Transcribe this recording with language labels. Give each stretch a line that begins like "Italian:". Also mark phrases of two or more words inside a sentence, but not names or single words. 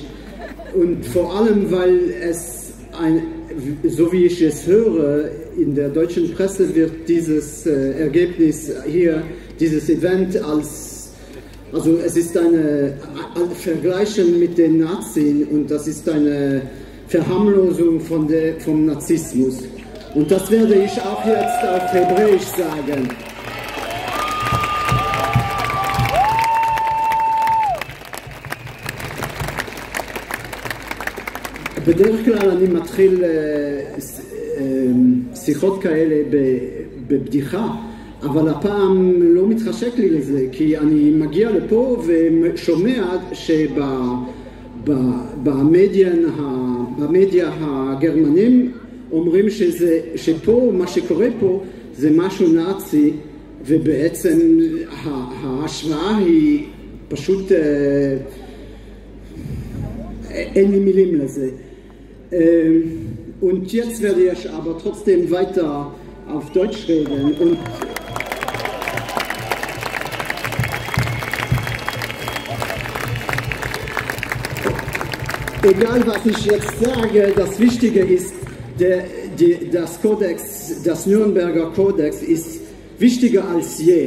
German: Und vor allem, weil es, so wie ich es höre, in der deutschen Presse wird dieses Ergebnis hier, dieses Event also es ist ein Vergleichen mit den Nazis und das ist eine Verharmlosung vom Narzissmus. Und das werde ich auch jetzt auf Hebräisch sagen.
Hebrew: בדרך כלל אני מתחיל שיחות כאלה בבדיחה, אבל הפעם לא מתחשק לי לזה, כי אני מגיע לפה ושומע שבמדיה הגרמנים אומרים שפה, מה שקורה פה זה משהו נאצי, ובעצם ההשוואה היא פשוט אין לי מילים לזה.
German: Und jetzt werde ich aber trotzdem weiter auf Deutsch reden. Und egal was ich jetzt sage, das Wichtige ist, das Kodex, das Nürnberger Kodex ist wichtiger als je.